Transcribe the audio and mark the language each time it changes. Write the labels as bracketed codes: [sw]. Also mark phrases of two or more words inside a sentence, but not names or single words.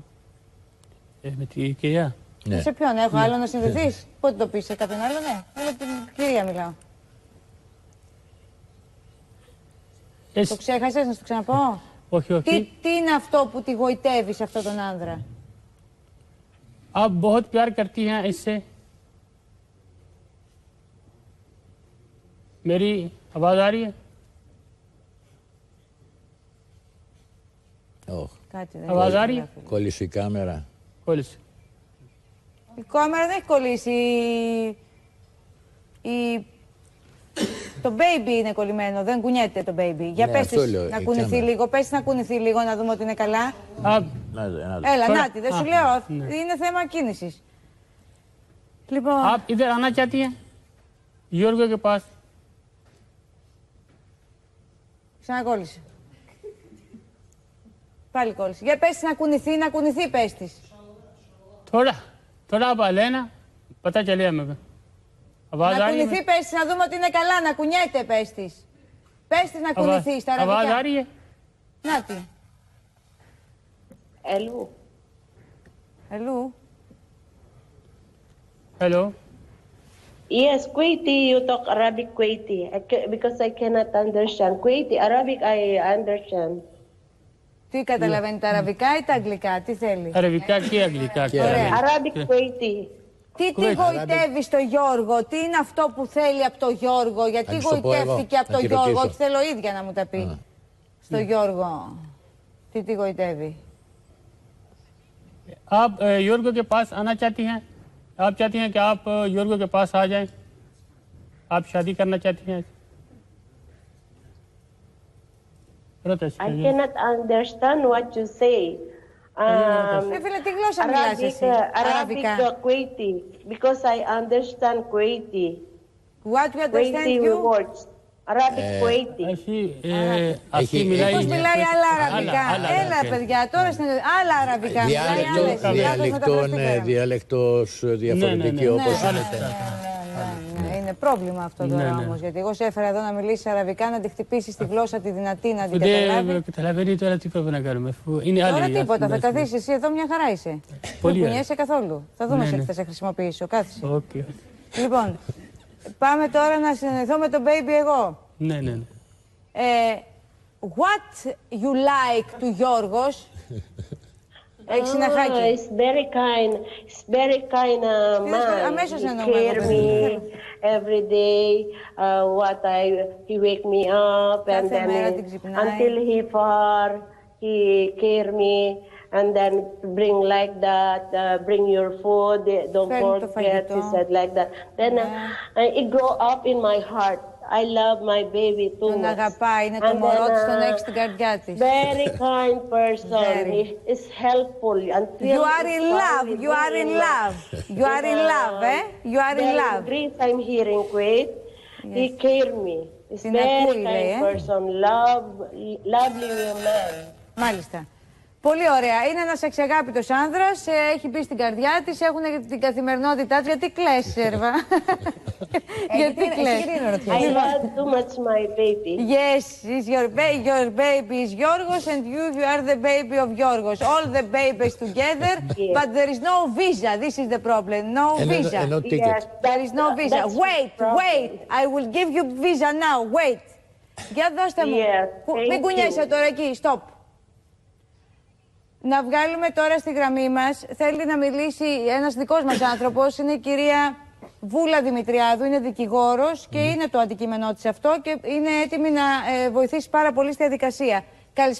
[el] Με την κυρία. Ναι. Σε ποιον, έχω άλλο να συνδεθείς? Πότε το πεις, σε κάποιον άλλο? Ναι, με την κυρία μιλάω. Το ξέχασες, να σου το ξαναπώ? Όχι. Τι είναι αυτό που τη γοητεύει σε αυτόν τον άνδρα? [hi] आप बहुत प्यार करती हैं इससे? मेरी आवाज आ रही है? [el] Κάτι δεν [hi] आवाज आ रही है? [el] Κόλλησε η κάμερα. Κόλλησε. Η κάμερα δεν έχει κολλήσει. Το baby είναι κολλημένο, δεν κουνιέται το baby. Για πες της να κουνηθεί λίγο, πες της να κουνηθεί λίγο να δούμε ότι είναι καλά. Έλα, νάτι, δεν σου λέω, είναι θέμα κίνησης. Λοιπόν... [hi] आप इधर आना चाहती हैं? Γιώργο के पास. [el] Ξανακόλλησε. Πάλι κόλλησε. Για πες της να κουνηθεί, πες της. Τώρα από Αλένα, πατά και λέει με. Να κουνηθεί, πες της, να δούμε ότι είναι καλά, να κουνιέται, πες της. Πες της να κουνηθεί στα αραβικά. [hi] आवाज आ रही है? [el] Νάτι. [en] Hello. Hello. Yes, Kuwaiti, you talk Arabic Kuwaiti. Because I cannot understand. Kuwaiti, Arabic I understand. [el] Τι καταλαβαίνει, τα αραβικά ή τα αγγλικά, τι θέλει? Αραβικά και αγγλικά. Ωραία. [en] Arabic Kuwaiti. [el] Τι τη γοητεύει στο Γιώργο, τι είναι αυτό που θέλει από τον Γιώργο, γιατί γοητεύτηκε από τον Γιώργο, όχι θέλω ίδια να μου τα πει. Στο Γιώργο, τι τη γοητεύει? [hi] आप योर्गो के पास आना चाहती हैं? आप चाहती हैं कि आप योर्गो के पास आ जाएं? आप शादी करना चाहती हैं? [en] I cannot understand what you say. [el] Φίλε, τι γλώσσα μιλάς εσύ? [en] Arabic Kuwaiti, because I understand Kuwaiti. What you understand Kuwaiti you? words. Arabic Kuwaiti. [el] Αυτή μιλάει. Πώς μιλάει άλλα αραβικά? Έλα, παιδιά, τώρα στην άλλα αραβικά. Διάλεκτος διαφορετική όπως είναι. Είναι πρόβλημα αυτό τώρα όμως, γιατί εγώ σε έφερα εδώ να μιλήσεις αραβικά, να τη χτυπήσεις τη γλώσσα τη δυνατή, να την καταλάβει. Δεν καταλαβαίνει τώρα τι πρέπει να κάνουμε. Τώρα τίποτα, θα καθίσεις εσύ εδώ, μια χαρά είσαι. Δεν κουνιέσαι καθόλου. Θα δούμε σε τι θα σε χρησιμοποιήσω. Κάθισε. Λοιπόν, πάμε τώρα να συνεννοηθώ με τον baby εγώ. Ναι. [en] What you like to Γιώργος? [el] Έχει συναχάκι. [en] It's very kind man. [el] Αμέσως [en] He care me every day. He wake me up and then until he far, he care me and then bring like that. Bring your food. Don't forget. He said like that. Then it grow up in my heart. I love my baby too much. Τον αγαπάει, είναι το μωρό της, τον έχει στην καρδιά της. Very kind person. He is helpful. You are in love. You are in love. You are in love, eh? You are in love. Great I'm here in Kuwait. He care me. He's very kind person. Lovely man. [el] Μάλιστα. Πολύ ωραία. Είναι ένας εξαγάπητος άνδρας, έχει μπει στην καρδιά της, έχουν την καθημερινότητά της. Γιατί κλαις, Σέρβα? Γιατί κλαις? [en] I love too much my baby. Yes, your baby is Γιώργος and you are the baby of Γιώργος. All the babies together, but there is no visa. This is the problem. No visa. No ticket. There is no visa. Wait. I will give you visa now. Wait. [el] Για δώστε μου. Μην κουνιέσαι τώρα εκεί. [en] Stop. [el] Να βγάλουμε τώρα στη γραμμή μας, θέλει να μιλήσει ένας δικός μας άνθρωπος, είναι η κυρία Βούλα Δημητριάδου, είναι δικηγόρος και είναι το αντικείμενό της αυτό και είναι έτοιμη να βοηθήσει πάρα πολύ στη διαδικασία.